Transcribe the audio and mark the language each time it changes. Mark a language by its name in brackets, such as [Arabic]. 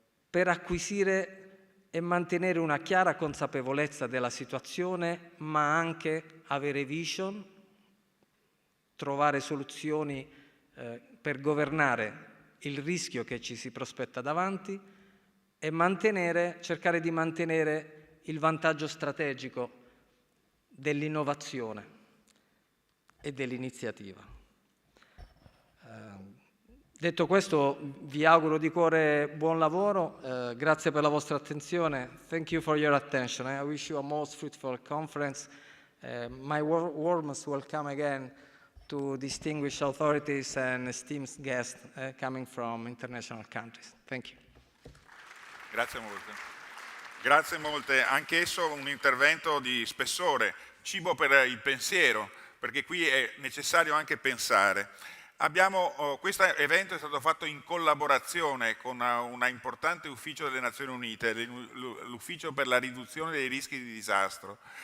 [Italian] per acquisire e mantenere una chiara consapevolezza della situazione, ma anche avere vision, trovare soluzioni per governare il rischio che ci si prospetta davanti e cercare di mantenere il vantaggio strategico dell'innovazione e dell'iniziativa. Detto questo, vi auguro di cuore buon lavoro, grazie per la vostra attenzione. [English] Thank you for your attention. I wish you a most fruitful conference. My warmest welcome again to distinguished authorities and esteemed guests coming from international countries. Thank you. [Italian] Grazie molte. Grazie molte. Anch'esso un intervento di spessore, cibo per il pensiero, perché qui è necessario anche pensare. Questo evento è stato fatto in collaborazione con un importante ufficio delle Nazioni Unite, l'ufficio per la riduzione dei rischi di disastro.